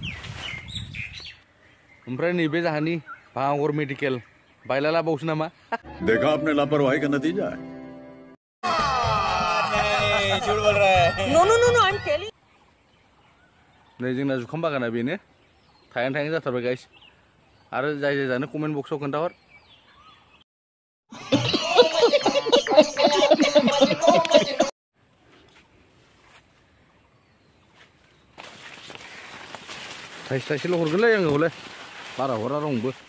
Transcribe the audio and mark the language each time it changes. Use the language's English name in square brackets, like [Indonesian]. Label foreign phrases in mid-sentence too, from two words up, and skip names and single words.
[Bodo] ओमफ्राय नैबे जाहानि भांगर मेडिकेल बायला लाबावसो नामा [Hindi] देखा आपने लापरवाही का नतीजा है झूठ बोल रहा है [English] no I am telling [Bodo] नै जोंना जुखाम बागाना बेनो थायहां जाथारबाय गाइस आरो जाय जानो कमेन्ट बक्सआव खोन्थाहर थाइसेल' हरगोनलै आङो हले बारा हरा रावनोबो